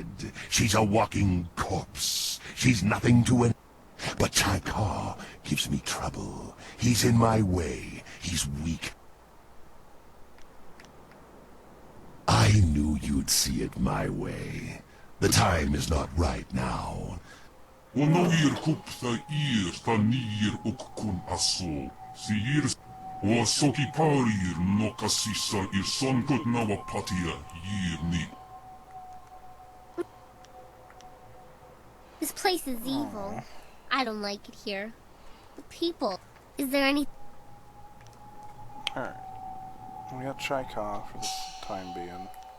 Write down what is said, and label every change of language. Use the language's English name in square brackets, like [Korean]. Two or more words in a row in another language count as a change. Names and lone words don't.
[English] She's a walking corpse. She's nothing to an... But Taika gives me trouble. He's in my way. He's weak. I knew you'd see it my way. The time is not right now. Onawir kupta ir tanir ukkun aso. Siir o soki parir no kasisa ir sonkut nawa patia yir ni. This place is evil. I don't like it here. The people. Is there any... Alright. We got Chaika for this time being.